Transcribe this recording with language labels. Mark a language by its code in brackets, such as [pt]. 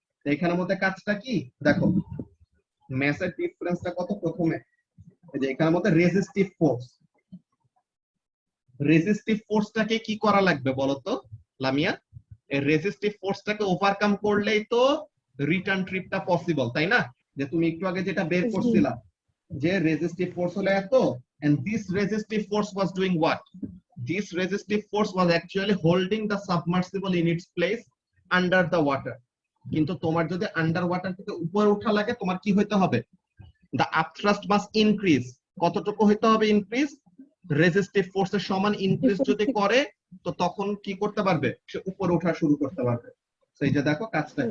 [bn] তো এখানের মধ্যে কাজটা কি দেখো, ম্যাসের ডিফারেন্সটা কত, প্রথমে এই যে এখানের মধ্যে রেজিস্টিভ ফোর্স, রেজিস্টিভ ফোর্সটাকে কি করা লাগবে বলতো লামিয়া? এই রেজিস্টিভ ফোর্সটাকে ওভারকাম করলেই তো রিটার্ন ট্রিপটা পসিবল, তাই না? যে তুমি একটু আগে যেটা বের জি। করছিলা, যে রেজিস্টিভ ফোর্স হলো এত, [en] and this resistive force was doing what? This resistive force was actually holding the submersible in its place under the water. [bn] কিন্তু তোমার যদি আন্ডার ওয়াটার থেকে উপরে ওঠা লাগে, তোমার কি হইতে হবে, [en] the upthrust must increase। [bn] কতটুকু হইতে হবে ইনক্রিজ? রেজিস্টিভ ফোর্সের সমান ইনক্রিজ যদি করে, তো তখন কি করতে পারবে, সে উপরে ওঠা শুরু করতে পারবে। সেই যে দেখো কাজটা,